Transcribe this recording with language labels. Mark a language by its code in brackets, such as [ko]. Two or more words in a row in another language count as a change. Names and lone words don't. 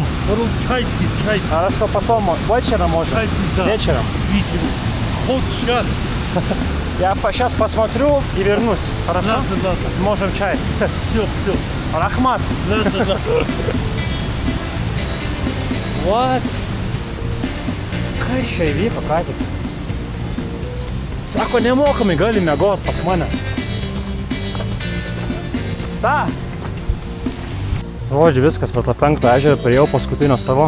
[ru] чай пить, чай пить. Хорошо, потом. Вечером можно? Чай пить, да. Вечером. Видите, вот сейчас. Я сейчас посмотрю и вернусь. Хорошо? Да. Можем чай. Все. Рахмат. Да. [en] What? [lt] Ką čia įvyko, ką tik? Sako, nemokamai gali miegot pas mane. Ta. Žodžiu, viskas, per tą 5 ežerą priėjau paskutinio savo.